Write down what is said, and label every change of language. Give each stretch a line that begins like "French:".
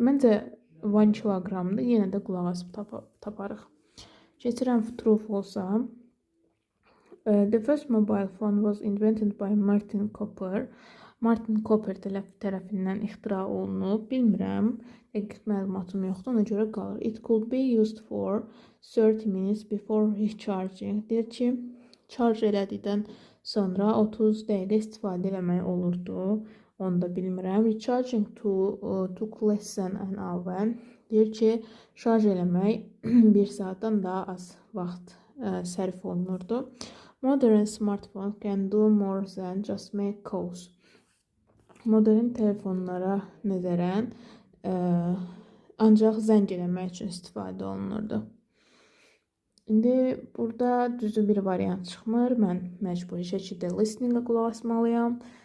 Azerbaijani: Məncə 1 kiloqramdır, yenə də qulaq asıb taparıq. Keçirəm true false-a.
English: The first mobile phone was invented by Martin Cooper.
Azerbaijani: Martin Cooper tərəfindən ixtira olunub. Bilmirəm, dəqiq məlumatım yoxdur, ona görə qalır.
English: It could be used for 30 minutes before recharging.
Azerbaijani: Deyir ki, charge elədikdən sonra 30 dəqiqə istifadə eləmək olurdu. Onu da bilmirəm.
English: Recharging took less than an hour.
Azerbaijani: Deyir ki, şarj eləmək 1 saatdan daha az vaxt sərf olunurdu.
English: Modern smartphone can do more than just make calls.
Azerbaijani: Modern telefonlara nəzərən ancaq zəng eləmək üçün istifadə olunurdu. İndi burada düzü bir variant çıxmır. Mən məcburi şəkildə listeningə qulaq asmalıyam.